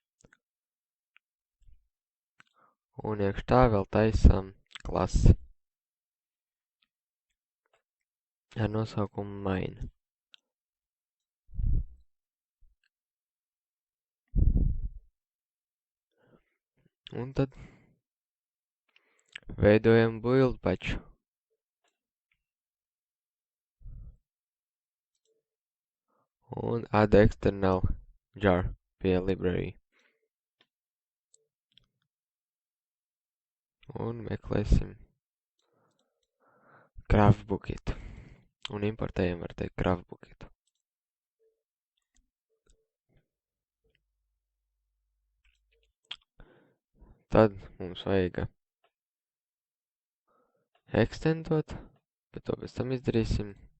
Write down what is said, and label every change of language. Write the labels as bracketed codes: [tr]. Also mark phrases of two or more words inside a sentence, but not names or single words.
[lv] Un iekš tā vēl taisam klasi ar nosaukumu Mine. Un tad veidojam [en] build patch. [lv] Un [en] add external jar [lv] pie library. Un meklēsim [en] craft bucket. [lv] Un importējam, var teikt, [en] craft bucket. [lv] Tad mums vajag extendot, bet to pēc tam izdarīsim.